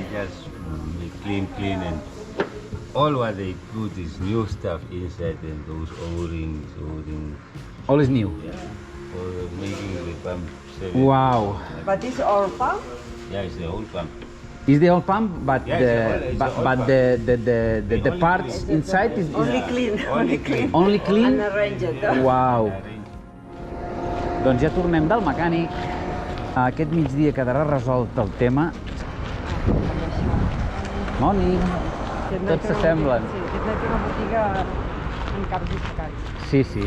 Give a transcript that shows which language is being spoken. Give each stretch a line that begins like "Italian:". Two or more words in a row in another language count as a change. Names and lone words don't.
English: just make clean and all what they put is new stuff inside and those O-rings, All is new. yeah, for making the pump safe. Wow. But this our pump? Yeah, it's the whole pump. Is the old pump, but Yeah, it's the old pump. the parts inside is Only clean. only clean? Unarranged. Wow.
Catalan: Doncs ja tornem del mecànic. Aquest migdia quedarà resolt el tema. Morning. Tots s'assemblen. Sí, aquest és una botiga amb caps dissecats. Sí, sí.